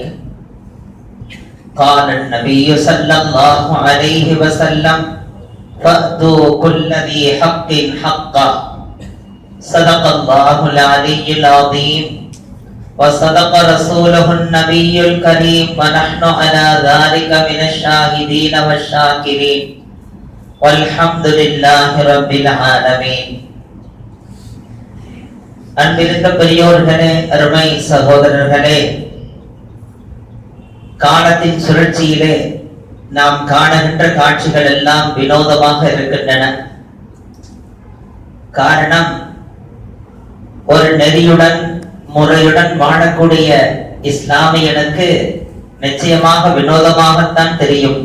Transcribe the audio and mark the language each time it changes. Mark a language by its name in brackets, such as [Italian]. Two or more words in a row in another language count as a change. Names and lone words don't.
[Arabic] قال النبي صلى الله عليه وسلم: فأتوا كل ذي حق حقه. صدق الله العلي العظيم وصدق رسوله النبي الكريم، ونحن على ذلك من الشاهدين والشاكرين، والحمد لله رب العالمين. [Tamil] அன்பிருந்த பெரியோர்களே, அருமை சகோதரர்களே, காலத்தின் சுழற்சியிலே நாம் காணுகின்ற காட்சிகள் எல்லாம் வினோதமாக இருக்கின்றன. காரணம், ஒரு நெறியுடன் முறையுடன் வாழக்கூடிய இஸ்லாமியனுக்கு நிச்சயமாக வினோதமாகத்தான் தெரியும்.